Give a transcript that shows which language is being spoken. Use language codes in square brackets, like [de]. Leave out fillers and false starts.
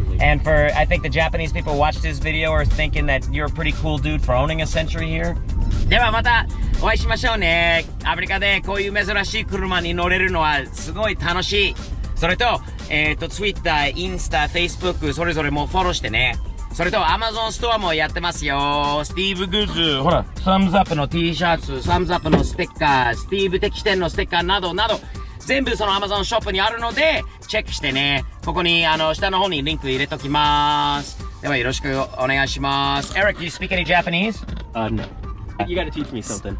[en] And for, I think the Japanese people watched this video are thinking that you're a pretty cool dude for owning a Century here. [ja] ではまたお会いしましょうね。アメリカでこういう珍しい車に乗れるのはすごい楽しい。それと、Twitter、インスタ、Facebook それぞれもフォローしてね。それと Amazon ストアもやってますよ。スティーブグッズ、ほら、サムズアップの T シャツ、サムズアップのステッカー、スティーブ的店のステッカーなどなど、全部その Amazon ショップにあるので、チェックしてね。ここに、下の方にリンク入れときます。ではよろしくお願いします。 [en] Eric, do you speak any Japanese? No. You gotta teach me something.